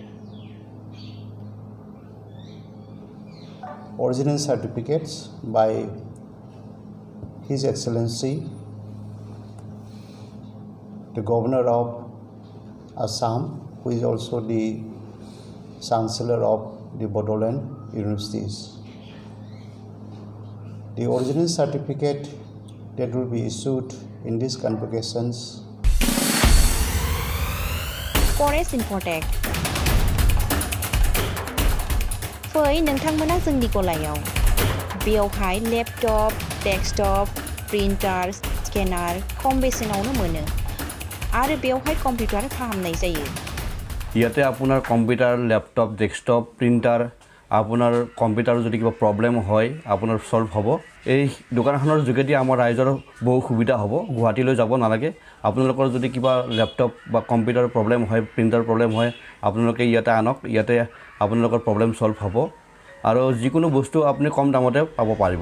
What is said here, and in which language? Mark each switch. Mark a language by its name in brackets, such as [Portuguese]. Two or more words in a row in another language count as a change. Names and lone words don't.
[English] original certificates by His Excellency, the Governor of Assam, who is also the Chancellor of the Bodoland Universities. The original certificate that will be issued in these convocations. Forest Infotech. [Bodo] फै नोंथांमोना जोंनि गलायाव बेयावहाय [English] laptop, desktop, printer, scanner [Bodo] खम बेसेनावनो मोनो आरो बेयावहाय कम्पिउटार फाहामनाय जायो [Assamese] ইয়াতে আপোনাৰ [English] computer laptop desktop printer [Assamese] আপোনাৰ কম্পিউটাৰৰ যদি কিবা প্ৰব্লেম হয় আপোনাৰ সলভ হ'ব এই দোকানখনৰ যোগেদি আমাৰ ৰাইজৰ বহু সুবিধা হ'ব গুৱাহাটীলৈ যাব নালাগে আপোনালোকৰ যদি কিবা ল্যাপটপ বা [English] computer problem [Assamese] হয় [English] printer problem [Assamese] হয় আপোনালোকে ইয়াতে আনক ইয়াতে আপোনালোকৰ [English] problem solve [Assamese] হ'ব আৰু যিকোনো বস্তু আপুনি কম দামতে পাব পাৰিব